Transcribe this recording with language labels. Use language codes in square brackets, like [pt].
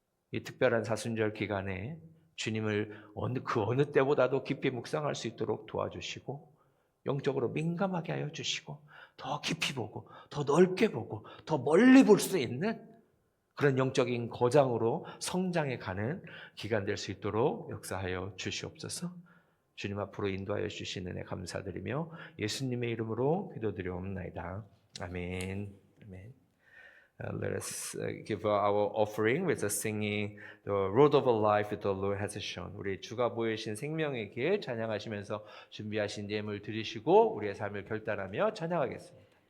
[ko] 이 특별한 사순절 기간에 주님을 그 어느 때보다도 깊이 묵상할 수 있도록 도와주시고 영적으로 민감하게 하여 주시고 더 깊이 보고 더 넓게 보고 더 멀리 볼 수 있는 그런 영적인 거장으로 성장해 가는 기간 될 수 있도록 역사하여 주시옵소서. 주님 앞으로 인도하여 주시는 은혜 감사드리며 예수님의 이름으로 기도드리옵나이다. 아멘. 아멘. [en] Let us give our offering with the singing the road of life that the Lord has shown. [ko] 우리 주가 보이신 생명의 길 찬양하시면서 준비하신 예물 드리시고 우리의 삶을 결단하며 찬양하겠습니다.